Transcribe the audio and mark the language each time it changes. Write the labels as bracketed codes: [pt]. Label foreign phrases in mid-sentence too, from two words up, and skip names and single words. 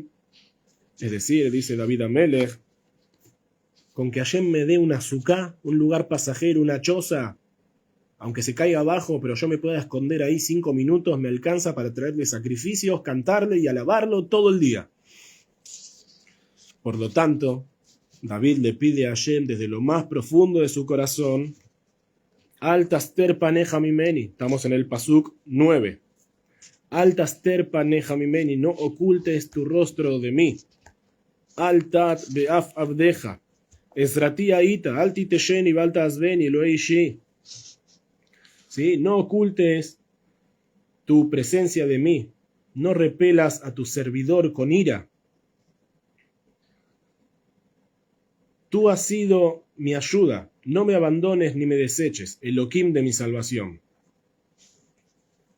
[es] Es decir, dice David Amelech, con que Hashem me dé una azúcar, un lugar pasajero, una choza, aunque se caiga abajo, pero yo me pueda esconder ahí 5 minutos, me alcanza para traerle sacrificios, cantarle y alabarlo todo el día. Por lo tanto, David le pide a Hashem desde lo más profundo de su corazón, [he] אל תסתר פניך ממני. [es] Estamos en el pasuk 9. [he] אל תסתר פניך ממני, [es] no ocultes tu rostro de mí. [he] אל תט באף עבדך. עזרתי היית, אל תטשני ואל תעזבני אלהי ישעי. [es] ¿Sí? No ocultes tu presencia de mí. No repelas a tu servidor con ira. Tú has sido mi ayuda. No me abandones ni me deseches, Elohim de mi salvación.